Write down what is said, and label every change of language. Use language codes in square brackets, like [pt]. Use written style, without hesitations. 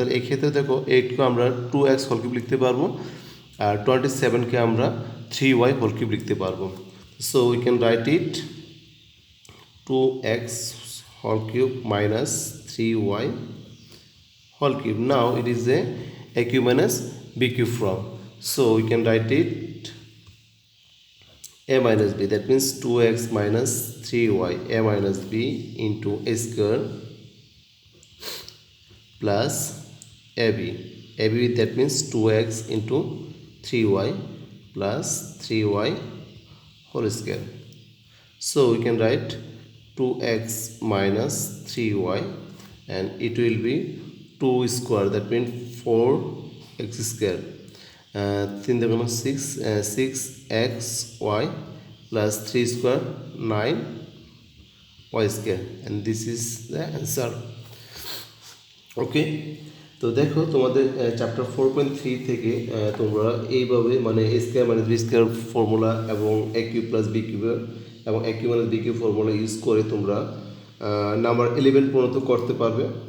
[bn] তাহলে এই ক্ষেত্রে দেখো 8কে আমরা 2x হোল কিউব লিখতে পারবো, আর 27কে আমরা 3y হোল কিউব লিখতে পারবো। [en] So we can write it 2x whole cube minus 3y whole cube. Now it is a cube minus b cube form. So we can write it a minus b, that means 2x minus 3y a minus b into a square plus ab. ab that means 2x into 3y plus 3y whole square. So we can write 2x minus 3y, and it will be 2 square, that means 4x square, 3 6 6xy plus 3 square 9y square, and this is the answer. [bn] ওকে, তো দেখো তোমাদের chapter 4.3 থেকে তোমরা এইভাবে মানে a square minus b square formula এবং a cube plus b cube এবং a cube minus b cube formula use করে তোমরা নাম্বার 11 পর্যন্ত করতে পারবে।